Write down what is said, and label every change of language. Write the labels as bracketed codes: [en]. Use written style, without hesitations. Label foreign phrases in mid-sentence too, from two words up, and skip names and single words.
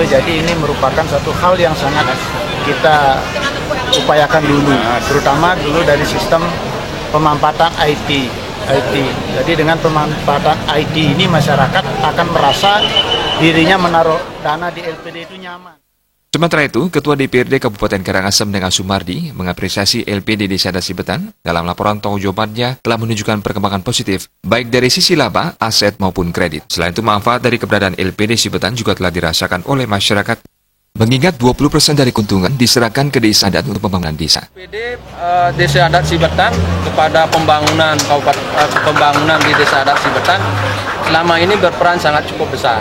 [id] Jadi ini merupakan satu hal yang sangat kita upayakan dulu, terutama dulu dari sistem pemanfaatan IT. Jadi dengan pemanfaatan IT ini masyarakat akan merasa dirinya menaruh dana di LPD itu nyaman. Sementara itu, Ketua DPRD Kabupaten Karangasem dengan Sumardi mengapresiasi LPD Desa Adat Sibatan dalam laporan tanggung jawabannya telah menunjukkan perkembangan positif, baik dari sisi laba, aset maupun kredit. Selain itu, manfaat dari keberadaan LPD Sibatan juga telah dirasakan oleh masyarakat, mengingat 20% dari keuntungan diserahkan ke Desa Adat untuk pembangunan desa. LPD Desa Adat Sibatan kepada pembangunan di Desa Adat Sibatan selama ini berperan sangat cukup besar.